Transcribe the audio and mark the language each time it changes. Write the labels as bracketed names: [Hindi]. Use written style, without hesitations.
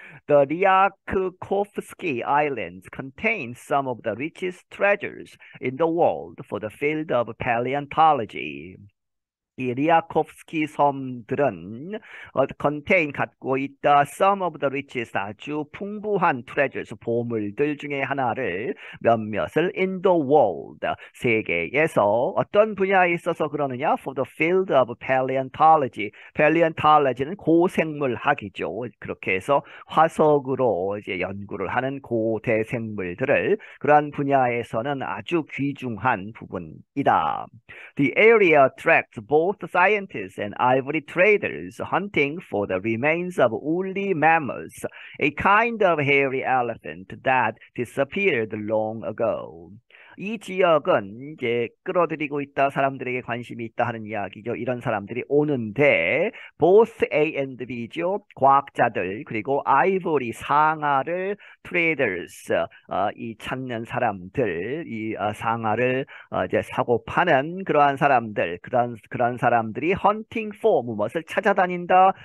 [English] The Ryakhovsky Islands contain some of the richest treasures in the world for the field of paleontology. [Korean] 이 리아코프스키 섬들은 [English] contain, [Korean] 갖고 있다, [English] some of the richest, [Korean] 아주 풍부한 treasures, 보물들 중에 하나를, 몇몇을 [English] in the world, [Korean] 세계에서 어떤 분야에 있어서 그러느냐? [English] For the field of paleontology. paleontology는 [Korean] 고생물학이죠. 그렇게 해서 화석으로 이제 연구를 하는 고대생물들을 그러한 분야에서는 아주 귀중한 부분이다. [English] The area attracts both scientists and ivory traders hunting for the remains of woolly mammoths, a kind of hairy elephant that disappeared long ago. [Korean] 이 지역은 이제 끌어들이고 있다, 사람들에게 관심이 있다 하는 이야기죠. 이런 사람들이 오는데 [English] both A and B [Korean] 죠. 과학자들, 그리고 아이보리, 상아를, traders, 이 찾는 사람들, 이 상아를 이제 사고 파는 그러한 사람들, 그런 사람들이 [English] hunting for, [Korean] 무엇을 찾아다닌다.